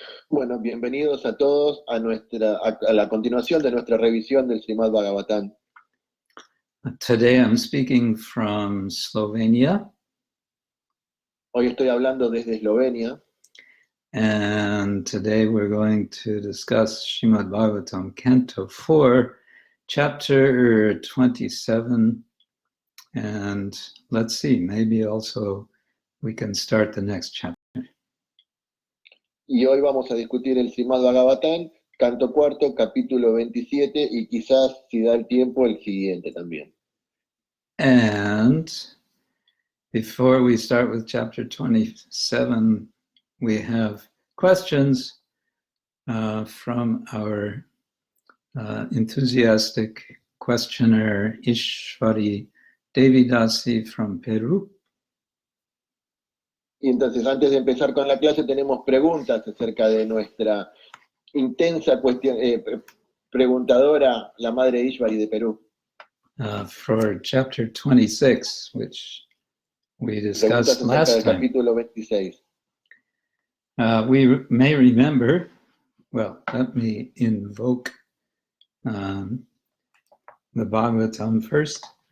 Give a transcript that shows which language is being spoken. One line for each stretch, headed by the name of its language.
Spanish: Bueno, bienvenidos a todos a la continuación de nuestra revisión del Srimad-Bhagavatam.
English: Today I'm speaking from Slovenia.
Spanish: Hoy estoy hablando desde Eslovenia.
English: And today we're going to discuss Srimad-Bhagavatam Canto 4, Chapter 27. And let's see, maybe also we can start the next chapter.
Spanish: Y hoy vamos a discutir el Srimad-Bhagavatam, Canto 4, capítulo 27, y quizás, si da el tiempo, el siguiente también.
English: And before we start with chapter 27, we have questions from our enthusiastic questioner Ishwari Devidasi from Peru.
Spanish: Y entonces, antes de empezar con la clase, tenemos preguntas acerca de nuestra intensa preguntadora, la madre Ishwari de Perú.
English: For chapter 26, which we discussed last time.
Spanish: Capítulo 26.
English: We may remember, well, let me invoke the Bhagavatam first.